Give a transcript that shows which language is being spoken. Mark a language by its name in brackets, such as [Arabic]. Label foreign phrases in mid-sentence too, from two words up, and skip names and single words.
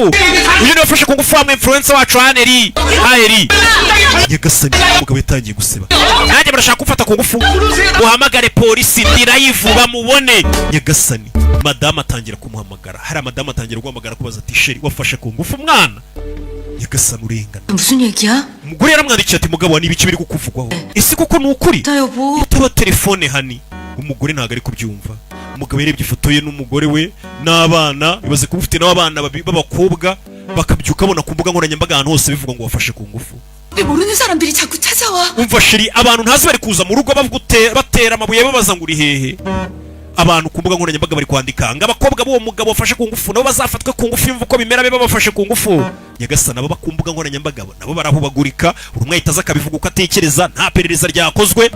[Kinyarwanda] uyu niwe ufashe ku ngufu wa influencer wacu Haneri. nyagasani umugabo yatangiye guseba nanjye barashaka gufata ku ngufu uhamagare polisi ndirayivu bamubone. nyagasani madamu atangira kumuhamagara. hari madamu atangira guhamagara kubaza ati sheri wafashe ku ngufu umwana? nyagasani urengana. [Korean] 무슨 얘기야? [Kinyarwanda] umugore yaramwandikiye ati mugabo wa n'ibiki biri kukuvugwaho ese koko ni ukuri? [Korean] 여보. [Kinyarwanda] itaba telefone hani. umugore ntabwo ari kubyumva. umugabo yarebye ifoto ye n'umugore we n'abana bibaze kuba ufite n'abana b'abakobwa bakabyuka abona ku mbuga nkoranyambaga ahantu hose bivuga ngo wafashe ku ngufu. [Korean] 모르는 사람들이 자꾸 찾아와. [Kinyarwanda] umva sheri abantu ntazi bari kuza mu rugo batera amabuye babaza ngo uri hehe. abantu ku mbuga nkoranyambaga bari kwandika ngo abakobwa b'uwo mugabo wafashe ku ngufu nabo bazafatwe ku ngufu imva uko bimera be babafashe ku ngufu. nyagasani abo ku mbuga nkoranyambaga nabo barahubagurika buri umwe ahita aza akabivuga uko atekereza nta perereza ryakozwe.